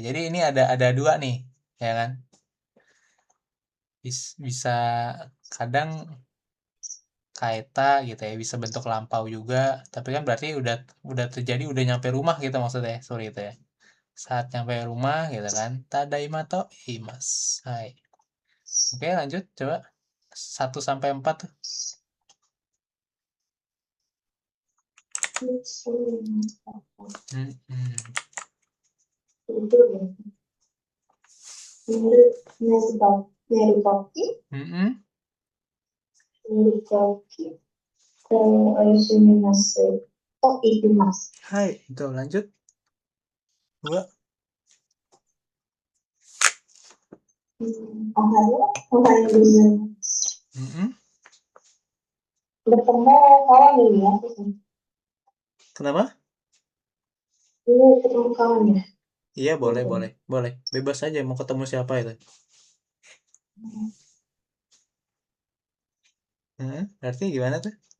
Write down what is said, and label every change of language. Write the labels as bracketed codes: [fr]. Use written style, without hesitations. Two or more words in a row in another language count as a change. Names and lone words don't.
[id] Jadi ini ada dua nih, ya kan? Bisa kadang kaeta gitu ya, bisa bentuk lampau juga. Tapi kan berarti udah terjadi, udah nyampe rumah gitu maksudnya, sorry itu ya. Saat nyampe rumah gitu kan. [ja] ただいま と います。はい. [id] Oke, lanjut coba 1 sampai 4 tuh. [ja] 寝る時, Mm-mm. おやすみます、と 行きます. [id] Hai, itu lanjut. 2. [ja] おはよう ございます. Mm-mm. [id] Bertemu kawan ini ya. Kenapa? Ini ketemu kawan ya. Iya, boleh. Bebas aja mau ketemu siapa itu. Berarti gimana tuh?